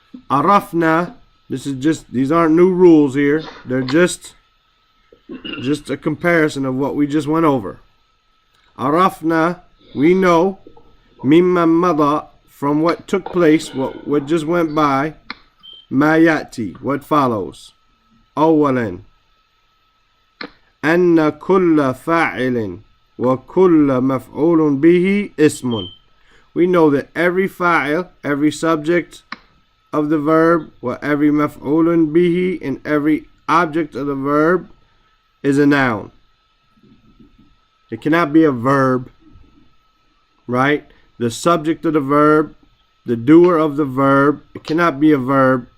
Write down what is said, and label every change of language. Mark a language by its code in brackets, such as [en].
[en] Arafna, these aren't new rules here. They're just a comparison of what we just went over. [ar] عرفنا, [en] we know, [ar] مما مضى, [en] from what took place, what just went by, [ar] ما يأتي, [en] what follows. [ar] أولا أن كل فاعل وكل مفعول به اسم. [en] We know that every fa'il, every subject of the verb, or every maf'ulun bihi, and every object of the verb is a noun. It cannot be a verb, right? The subject of the verb, the doer of the verb, it cannot be a verb.